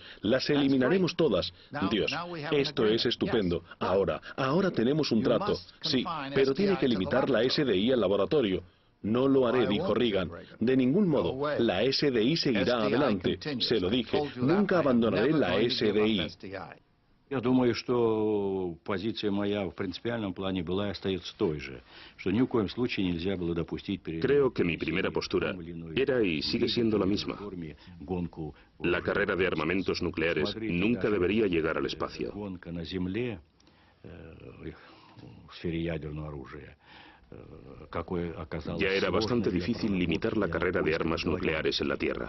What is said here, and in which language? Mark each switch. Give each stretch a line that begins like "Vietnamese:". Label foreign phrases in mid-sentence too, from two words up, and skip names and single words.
Spanish: Las eliminaremos todas. Dios, esto es estupendo. Ahora tenemos un trato. Sí, pero tiene que limitar la SDI al laboratorio. No lo haré, dijo Reagan. De ningún modo. La SDI seguirá adelante. Se lo dije. Nunca abandonaré la SDI.
Russian: Я думаю, что позиция моя в принципиальном плане была и остается той же, что ни в коем случае нельзя было допустить перед...
Spanish: Creo que mi primera postura era y sigue siendo la misma. La carrera de armamentos nucleares nunca debería llegar al espacio. Ya era bastante difícil limitar la carrera de armas nucleares en la Tierra.